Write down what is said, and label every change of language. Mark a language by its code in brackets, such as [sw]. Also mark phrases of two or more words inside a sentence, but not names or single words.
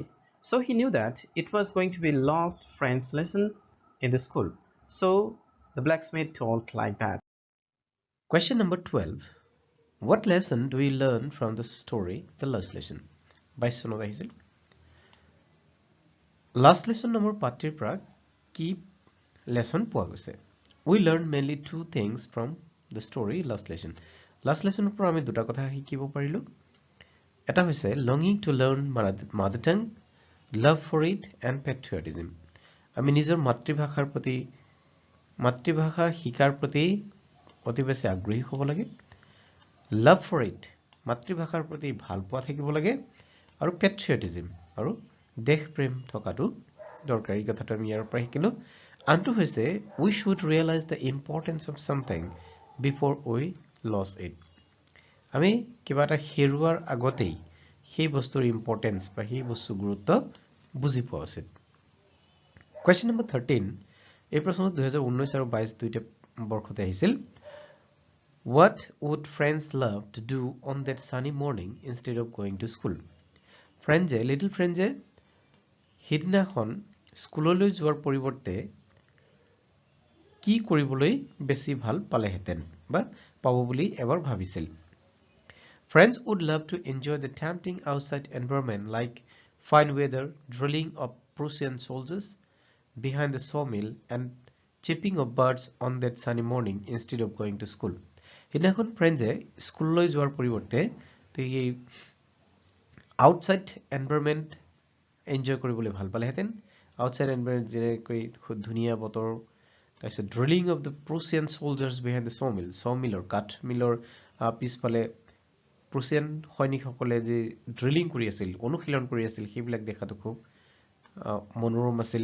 [en] So he knew that it was going to be last French lesson in the school. So the blacksmith told like that. Question number 12. What lesson do we learn from the story The Last Lesson? By Sonod [as] আহিছিল Last lesson নম্বৰ পাঠটিৰ পৰা কি lesson পোৱা গৈছে [en] We learned mainly two things from the story Last Lesson. [as] Last lesson পৰা আমি দুটা কথা শিকিব পাৰিলো এটা হৈছে [en] longing to learn mother tongue, love for it and patriotism. [as] আমি নিজৰ মাতৃভাষা শিকাৰ প্ৰতি অতি বেছি আগ্ৰহী হ'ব লাগে [en] love for it [as] মাতৃভাষাৰ প্ৰতি ভাল পোৱা থাকিব লাগে আৰু patriotism আৰু দেশ প্ৰেম থকাটো দৰকাৰী কথাটো আমি ইয়াৰ পৰা শিকিলো আনটো হৈছে [en] we should realize the importance of something before we lose it. [as] আমি কিবা এটা হেৰুৱাৰ আগতেই সেই বস্তুৰ ইম্পৰ্টেন্স বা সেই বস্তুৰ গুৰুত্ব বুজি পোৱা উচিত। [en] Question number 13, [as] এই প্ৰশ্নটো 2019 আৰু 22 দুইটা বৰ্ষতে আহিছিল। [en] What would friends love to do on that sunny morning instead of going to school? Little friends [as] সিদিনাখন স্কুললৈ যোৱাৰ পৰিৱৰ্তে কি কৰিবলৈ বেছি ভাল পালেহেঁতেন বা পাব বুলি এবাৰ ভাবিছিল। [en] Friends would love to enjoy the tempting outside environment like fine weather, drilling of Prussian soldiers behind the sawmill and chirping of birds on that sunny morning instead of going to school. [as] সিদিনাখন ফ্ৰেণ্ডছে স্কুললৈ যোৱাৰ পৰিৱৰ্তে এই [en] outside environment enjoy [as] কৰিবলৈ ভাল পালেহেঁতেন। [en] outside environment [as] যেনেকৈ খুব ধুনীয়া বতৰ, তাৰপিছত [en] drilling of the Prussian soldiers behind the saw mill [as] কাঠ মিলৰ পিছফালে প্ৰুছিয়ান সৈনিকসকলে যে ড্ৰিলিং কৰি আছিল, অনুশীলন কৰি আছিল, সেইবিলাক দেখাটো খুব মনোৰম আছিল।